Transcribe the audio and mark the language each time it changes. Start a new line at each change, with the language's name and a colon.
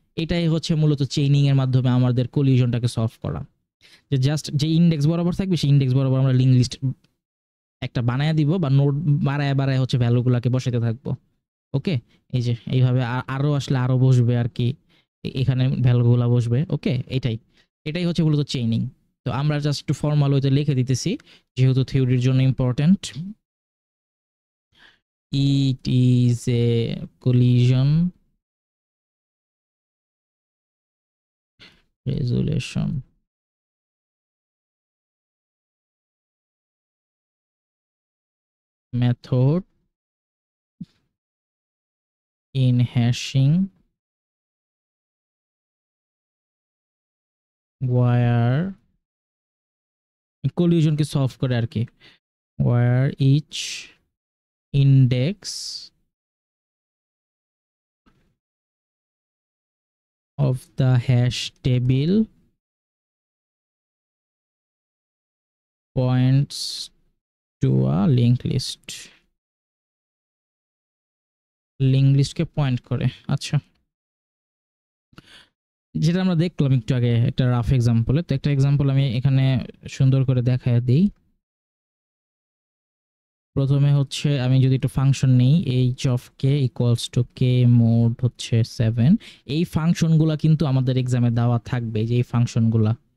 Bangla: এটাই হচ্ছে মূলত চেইনিং এর মাধ্যমে আমাদের কলিশনটাকে সলভ করা, যে জাস্ট যে ইন্ডেক্স বরাবর থাকবে সেই ইন্ডেক্স বরাবর আমরা লিংক লিস্ট একটা বানায় দিব, বা নোট বাড়ায় বাড়ায় হচ্ছে ভ্যালুগুলোকে বসাতে থাকবো। ওকে, এই যে এইভাবে আরো আসলে আরো বসবে আর কি, এখানে ভ্যালুগুলো বসবে। ওকে, এটাই এটাই হচ্ছে মূলত চেইনিং। তো আমরা জাস্ট একটু ফর্মাল ওয়েতে লিখে দিতেছি, যেহেতু থিওরির জন্য important.
English: It is a collision resolution method in hashing where collision
Bangla: K solve করে আর কি,
English: where each index of the hash table points to a linked list,
Bangla: link লিস্টকে point করে। আচ্ছা, যেটা আমরা দেখলাম একটু আগে একটা রাফ এক্সাম্পলে, তো একটা এক্সাম্পল আমি এখানে সুন্দর করে দেখায় দিই। প্রথমে হচ্ছে আমি যদি একটু ফাংশন নেই, H of K equals to K mode হচ্ছে 7, এই ফাংশনগুলা কিন্তু আমাদের এক্সামে দেওয়া থাকবে, যে এই ফাংশনগুলা।